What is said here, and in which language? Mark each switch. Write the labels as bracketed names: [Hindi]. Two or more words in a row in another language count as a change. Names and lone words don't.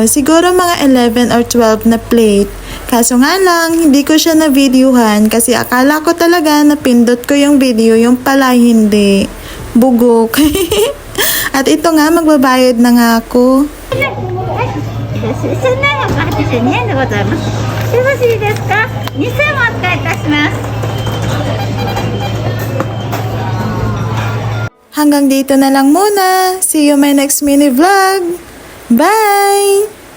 [Filipino] Siguro mga 11 or 12 na plate. Kaso nga lang, hindi ko siya na-videohan kasi akala ko talaga napindot ko yung video, yung pala hindi. Bugok. At ito nga, magbabayad na nga ako. [Japanese] 1782 円でございます。よろしいですか？2000お扱いいたします。 [Filipino] Hanggang dito na lang muna. [English] See you my next mini vlog. Bye!